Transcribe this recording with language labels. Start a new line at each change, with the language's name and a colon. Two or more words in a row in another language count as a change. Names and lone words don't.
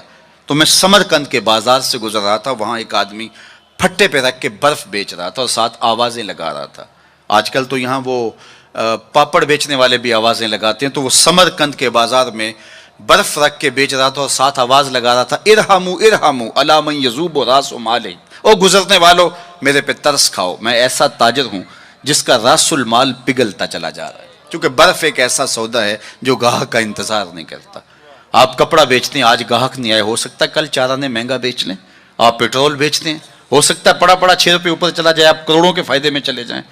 Urdu: تو میں سمرقند کے بازار سے گزر رہا تھا، وہاں ایک آدمی پھٹے پہ رکھ کے برف بیچ رہا تھا اور ساتھ آوازیں لگا رہا تھا۔ آج کل تو یہاں وہ پاپڑ بیچنے والے بھی آوازیں لگاتے ہیں، تو وہ سمرقند کے بازار میں برف رکھ کے بیچ رہا تھا اور ساتھ آواز لگا رہا تھا
Arabic: ارحموا ارحموا الی من یذوب راس مال،
Urdu: او گزرنے والوں میرے پہ ترس کھاؤ، میں ایسا تاجر ہوں جس کا راس المال پگھلتا چلا جا رہا ہے، کیونکہ برف ایک ایسا سودا ہے جو گاہک کا انتظار نہیں کرتا۔ آپ کپڑا بیچتے ہیں، آج گاہک نہیں آئے، ہو سکتا ہے کل چار آنے مہنگا بیچ لیں۔ آپ پیٹرول بیچتے ہیں، ہو سکتا ہے پڑا پڑا 6 روپے اوپر چلا جائے، آپ کروڑوں کے فائدے میں چلے جائیں۔